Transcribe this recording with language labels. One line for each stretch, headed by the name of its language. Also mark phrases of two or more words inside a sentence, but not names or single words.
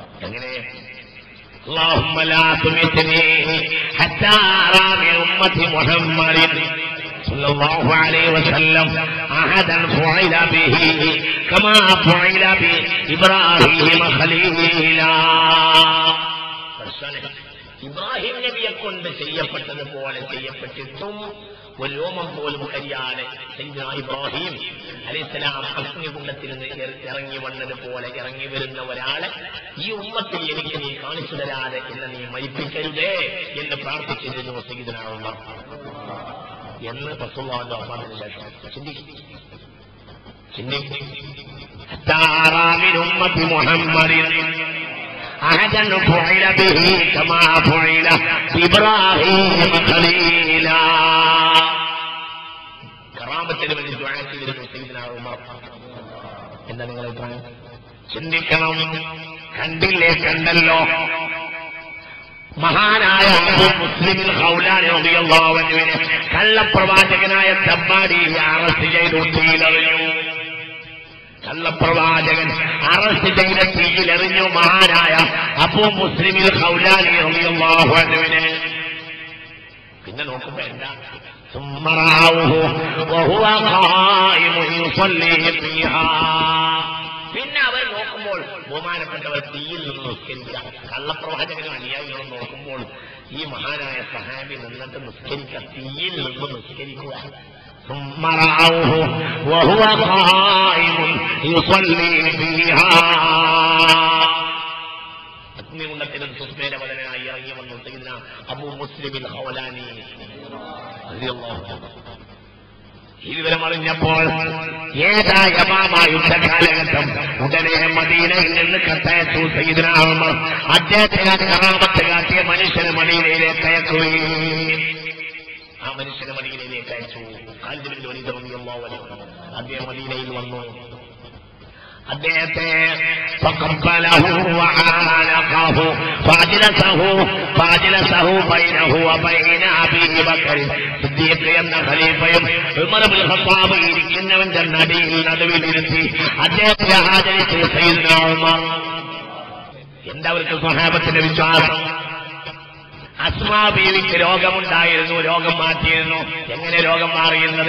Arabic: അങ്ങനെ اللهم لا تمتني حتى أرى من أمة محمد صلى الله عليه وسلم أحدا فعل به كما فعل بإبراهيم خليلا.
Malayalam: ഇബ്രാഹിം നബിയെ കൊണ്ട് ചെയ്യപ്പെട്ടതുപോലെ ചെയ്യപ്പെട്ടിട്ടും ഒരു രോമം പോലും കരിയാതെ സയ്യിദുനാ ഇബ്രാഹിം അലൈഹിസ്സലാം അഗ്നികുണ്ഡത്തിൽ നിന്ന് ഇറങ്ങി വന്നതുപോലെ ഇറങ്ങി വരുന്ന ഒരാളെ ഈ ഉമ്മത്തിൽ എനിക്ക് നീ കാണിച്ചു തരാതെ എന്നെ നീ മരിപ്പിക്കരുതേ എന്ന് പ്രാർത്ഥിച്ചിരുന്നു സയ്യിദുനാ ഉമർ എന്ന് റസൂലുള്ളാഹിന്റെ വഫാത്തിന് ശേഷം ചിന്തിക്കും.
Arabic: أحدا فعل به كما فعل إبراهيم خليلا.
Malayalam: കറാമത്തിന് വേണ്ടി ദുആ ചെയ്തിരുന്നു സയ്യിദുനാ ഉമർ. എന്താ നിങ്ങളുടെ അഭിപ്രായം? ചിന്തിക്കണം. കണ്ടല്ലോ മഹാനായ അബൂ മുസ്ലിം ഖൗലാനി റളിയല്ലാഹു അൻഹുവിനെ കള്ളപ്രവാചകനായ തബ്ബാരിയെ അറസ്റ്റ് ചെയ്തു തീയിലെറിഞ്ഞു. കള്ളപ്രവാചകൻ അറസ്റ്റ് ചെയ്ത തീയിലെറിഞ്ഞു മഹാനായ അബൂ മുസ്ലിം ഖൗലാനി റളിയല്ലാഹു അൻഹുവിനെ. പിന്നെ നോക്കുമ്പോ എന്താ
Arabic: ثم رأوه وهو قائم يصلي فيها.
Malayalam: പിന്നെ അവർ നോക്കുമ്പോൾ ബഹുമാനപ്പെട്ടവർ തീയിൽ നിന്ന് നിസ്കരിക്കുക. കള്ളപ്രവാചകനും അനുയായികളും നോക്കുമ്പോൾ ഈ മഹാനായ സഹാബി നിന്നിട്ട് നിസ്കരിക്കുക, തീയിൽ നിന്ന് നിസ്കരിക്കുക.
Arabic: ثم رأوه وهو قائم يصلي فيها.
Malayalam: അഗ്നികുണ്ഡത്തിൽ സുസ്മേരവദനായി ഇറങ്ങി വന്നു സയ്യിദുനാ അബൂ മുസ്ലിം ഖൗലാനി
Arabic: رضي الله عنه.
Malayalam: ഈ വിവരം അറിഞ്ഞപ്പോൾ ഏതായ യുദ്ധകാലഘട്ടം ഉടനെ മദീനയിൽ നിന്ന് കത്തയച്ചു സയ്യിദുനാ ഉമർ. അദ്ദേഹത്തിന് കറാമത്ത് കാട്ടിയ മനുഷ്യനെ മദീനയിലേക്ക് അയക്കുകയും ആ മനുഷ്യനെ മദീനയിലേക്ക് അയച്ചു. ഖാലിദ് ബിൻ വലീദ്
Arabic: رضي الله عنه
Malayalam: അദ്ദേഹം മദീനയിൽ വന്നു. അദ്ദേഹത്തെ
Arabic: فقبله وعانقه فاجلسه بينه وبين أبي بكر صديق
Malayalam: എന്ന ഖലീഫയും ഉമർ ഇബ്നുൽ ഖത്താബ് ഇരിക്കുന്നവന്റെ നടുവിലിരുത്തി അദ്ദേഹത്തെ ആദരിച്ചു സയ്യിദുനാ ഉമർ. എന്താ അവർക്ക് സ്വഹാബത്തിന്റെ വിശ്വാസം? അസ്മാ ബീവിക്ക് രോഗമുണ്ടായിരുന്നു, രോഗം മാറ്റിയിരുന്നു. എങ്ങനെ രോഗം മാറിയുന്നത്?